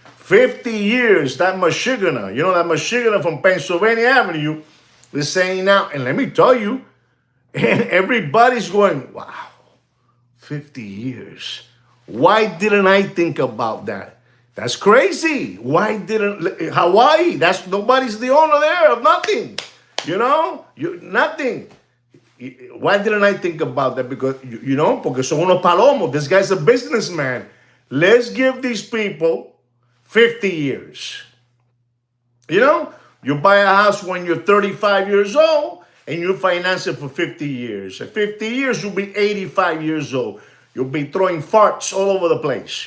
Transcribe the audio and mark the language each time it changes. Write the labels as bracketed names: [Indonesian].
[English] 50 years, that Michiganer, that Michiganer from Pennsylvania Avenue is saying now, and let me tell you, and everybody's going, wow, 50 years. Why didn't I think about that? That's crazy. Why didn't Hawaii? Nobody's the owner there of nothing. Nothing. Why didn't I think about that? Because, [Spanish] porque son unos palomos. [English] This guy's a businessman. Let's give these people 50 years. You buy a house when you're 35 years old and you finance it for 50 years. At 50 years, you'll be 85 years old. You'll be throwing farts all over the place.